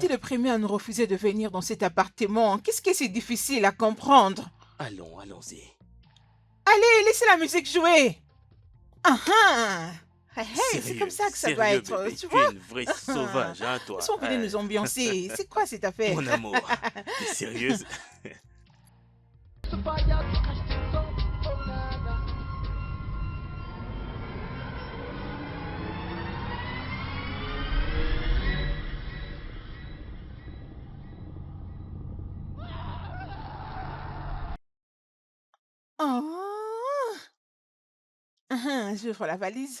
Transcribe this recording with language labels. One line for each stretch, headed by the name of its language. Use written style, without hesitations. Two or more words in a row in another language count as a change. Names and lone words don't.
French: était le premier à nous refuser de venir dans cet appartement. Qu'est-ce que c'est difficile à comprendre? Allons, allons-y. Allez, laissez la musique jouer. Ah ah. Hey, hey, c'est comme ça que ça doit Sérieux, être, bébé, tu tu es vois? une vraie sauvage, hein, toi. Ils sont venus nous ambiancer. C'est quoi cette affaire? Mon amour, t'es sérieuse?
English: To fire to catch things up, oh na na. Oh.
French: J'ouvre la valise.